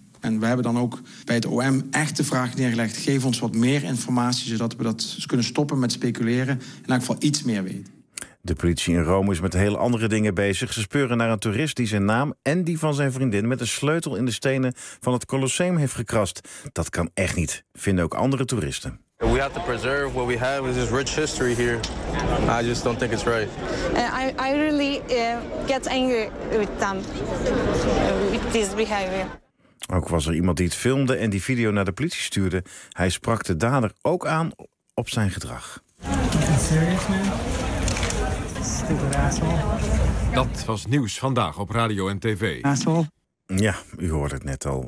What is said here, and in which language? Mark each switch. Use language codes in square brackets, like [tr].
[nl] En we hebben dan ook bij het OM echt de vraag neergelegd. Geef ons wat meer informatie, zodat we dat kunnen stoppen met speculeren. En in elk geval iets meer weten. De politie in Rome is met heel andere dingen bezig. Ze speuren naar een toerist die zijn naam en die van zijn vriendin met een sleutel in de stenen van het Colosseum heeft gekrast. Dat kan echt niet, vinden ook andere toeristen. [en] We have to preserve what we have is this rich history here. I just don't think it's right. I really get angry with them, with this behavior. [nl] Ook was er iemand die het filmde en die video naar de politie stuurde. Hij sprak de dader ook aan op zijn gedrag. [en] Serious man? [nl] Dat was nieuws vandaag op radio en tv. Ja, u hoorde het net al.